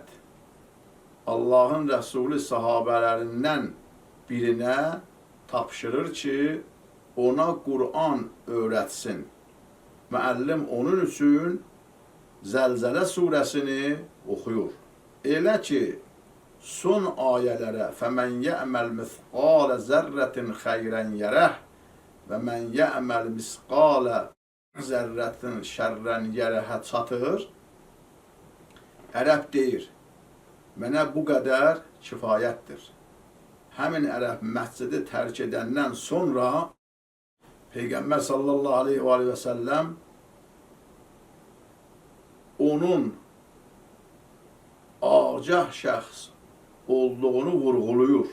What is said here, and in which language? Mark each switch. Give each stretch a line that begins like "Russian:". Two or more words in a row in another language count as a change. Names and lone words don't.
Azerbaijani: Allahın Rəsulü sahabələrindən birinə tapşırır ki, ona Qur'an öyrətsin. Müəllim onun üçün Zəlzələ surəsini oxuyur. Elə ki, son ayələrə
Arabic: فَمَنْ يَعْمَلْ مِثْقَالَ زَرَّةٍ خَيْرًا يَرَهُ وَمَنْ يَعْمَلْ مِثْقَالَ ذرة شرا يره
Azerbaijani: çatır. Ərəb deyir, mənə bu qədər kifayətdir. Həmin ərəb məscidi tərk edəndən sonra Peyğəmbər
Arabic: صلى الله عليه وسلم
Azerbaijani: onun agah şəxs olduğunu vurğuluyur.